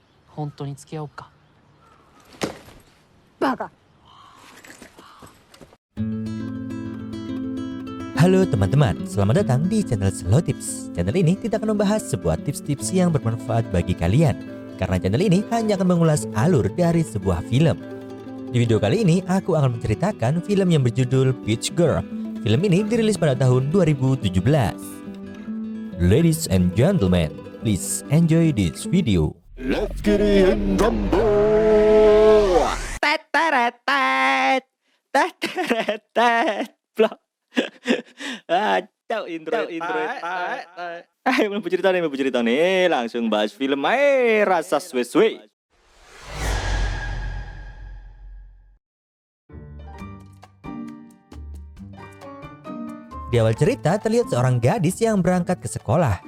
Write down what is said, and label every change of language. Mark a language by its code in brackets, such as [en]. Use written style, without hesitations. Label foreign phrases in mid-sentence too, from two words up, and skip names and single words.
[ja] 本当に付き合おうか。バカ。 [id] Halo teman-teman, selamat datang di channel Slow Tips. Channel ini tidak akan membahas sebuah tips-tips yang bermanfaat bagi kalian, karena channel ini hanya akan mengulas alur dari sebuah film. Di video kali ini, aku akan menceritakan film yang berjudul Peach Girl. Film ini dirilis pada tahun 2017. [en] Ladies and gentlemen, please enjoy this video. Let's get it in rumble. Intro. [id] Belum cerita nih, langsung bahas film rasa suwe-suwe. Di awal cerita terlihat seorang gadis yang berangkat ke sekolah.